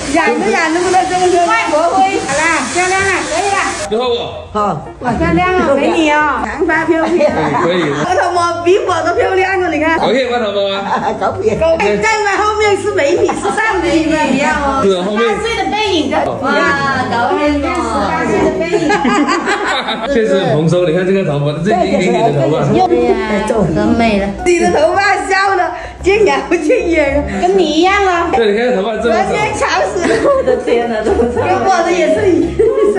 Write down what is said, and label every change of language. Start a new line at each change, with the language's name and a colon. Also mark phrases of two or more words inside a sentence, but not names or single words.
Chinese: 染的不得，這個是外婆灰。好啦，漂亮了，可以了。最後我。好，哇，漂亮哦，美女哦，長髮飄飄。可以。我頭髮比我都漂亮哦，你看。 OK，我頭髮啊。狗屁。再往後面是美女，時尚美女一樣哦。是後面。 18 歲的背影。哇，搞面哦。 18歲的背影。确实很蓬松，你看这个头发，这一点点的头发，对呀，很美了。你的头发笑的见牙不见眼，跟你一样哦。对，你看头发这么昨天吵死了，我的天哪，这么长，跟我的也是一样。